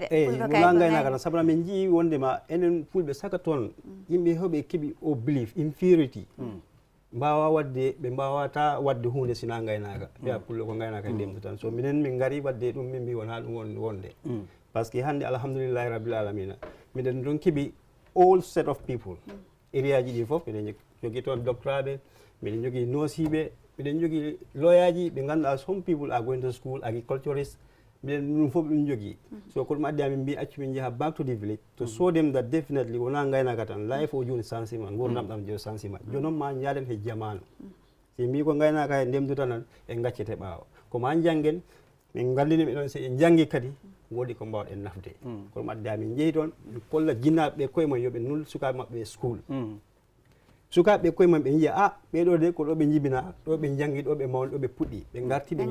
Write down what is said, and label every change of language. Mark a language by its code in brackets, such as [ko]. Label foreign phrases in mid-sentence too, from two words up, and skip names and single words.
[ff] wona gaynaka tan sabu min jii wondema enen fulɓe saka toon yimɓe heɓe keeɓi o [en] belief inferiority [ff] mbawa wadde ɓe mbawata wadde hunde sina gaynaka ya pullo ko gaynaka ndemdu tan so minen min gari wadde ɗum min mbi wona ɗum wonde [fr] par ce que [ff] hande [ar] الحمد لله رب العالمين [ff] miɗen ɗon keeɓi [en] all set of people [ff] area ji ɗi foof miɗen jogui toon doctoraɓe miɗen jogui nosiɓe miɗen jogui loyaji ɓe ganduɗa [en] some people are going to school agriculturist [ff] miɗen ɗum foof ɗum jogui so ko ɗum addi amin mbi accu min jaaha [en] back to the village to show them that definitely [ff] wona gaynaka tan life o joni sensima gurdam ɗam jo sensima jonon ma jaaden he jamanu si mbi ko gaynaka he ndemduta tan en gaccete ɓaawo koma janggen min gallini ɓe ɗon si en janggi kadi woodi ko mbawɗen nafde ko ɗum addi amin jeehi toon min kolla jinnaɓe koye mumen yooɓe nul sukaɓe mabɓe school sukaɓe koye mumen ɓe jiiya ɓeɗo de ko ɗo ɓe jibina ɗo ɓe jangi ɗo ɓe mawni ɗo ɓe puɗɗi ɓe garti ɓe